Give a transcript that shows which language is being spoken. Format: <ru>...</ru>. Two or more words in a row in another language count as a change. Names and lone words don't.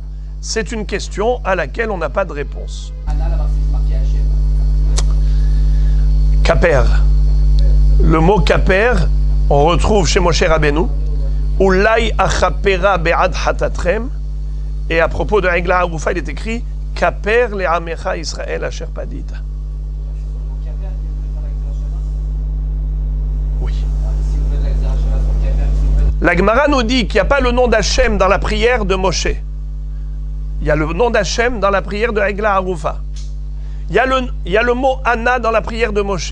<fr>C'est une question à laquelle on n'a pas de réponse. Anna, là-bas, c'est marqué Hachem. Kaper. Le mot Kaper, on retrouve chez Moshe Rabbeinu.</fr> <he>אולי אכפרה בעד חטאתכם.</he> <fr>Et à propos de Egla Arufa, il est écrit</fr> <he>כפר לעמך ישראל אשר פדית.</he> <fr>Oui. La Gemara nous dit qu'il n'y a pas le nom d'Hachem dans la prière de Moshe. Il y a le nom d'Hachem dans la prière de Egla Arufa. Il y a le mot Anna dans la prière de Moshe.</fr>